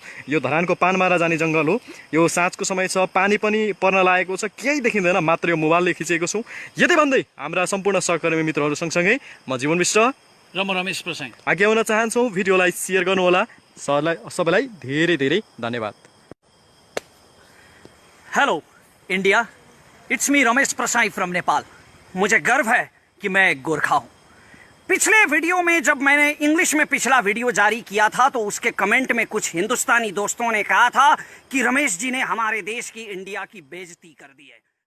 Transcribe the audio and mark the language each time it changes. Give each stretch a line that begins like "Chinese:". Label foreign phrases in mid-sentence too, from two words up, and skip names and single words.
Nepali: यो धरानको पानमारा जाने जङ्गल हो, यो साँझको समय छ, पानी पनि पर्न लागेको छ, केही देखिँदैन, मात्र यो मोबाइलले खिचेको छौँ। यति भन्दै हाम्रा सम्पूर्ण सहकर्मी मित्रहरू सँगसँगै म जीवन विश्व र म रमेश प्रसाई आगे आउन चाहन्छौँ। भिडियोलाई सेयर गर्नुहोला। सबैलाई धेरै धेरै धन्यवाद।
English: hello India, it's me Ramesh Prasai from Nepal.
Hindi: मुझे गर्व है कि मैं एक गोरखा हूँ। पिछले वीडियो में जब मैंने इंग्लिश में पिछला वीडियो जारी किया था तो उसके कमेंट में कुछ हिंदुस्तानी दोस्तों ने कहा था कि रमेश जी ने हमारे देश की, इंडिया की बेइज्जती कर दी है।